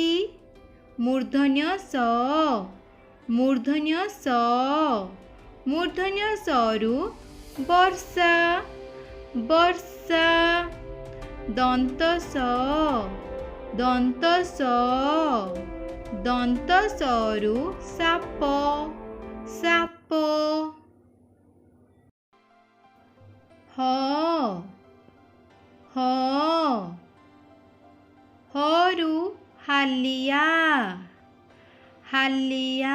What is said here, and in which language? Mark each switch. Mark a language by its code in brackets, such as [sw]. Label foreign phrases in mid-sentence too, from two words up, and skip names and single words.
[or] ମୂର୍ଧନ୍ୟ ଷ ମୂର୍ଧନ୍ୟ ଷ ମୂର୍ଧନ୍ୟ ଶରୁ ବର୍ଷା ବର୍ଷା। ଦନ୍ତ ସ ଦନ୍ତ ସରୁ ସାପ ସାପ। ହ ହ ହରୁ ହାଲିଆ ହାଲିଆ।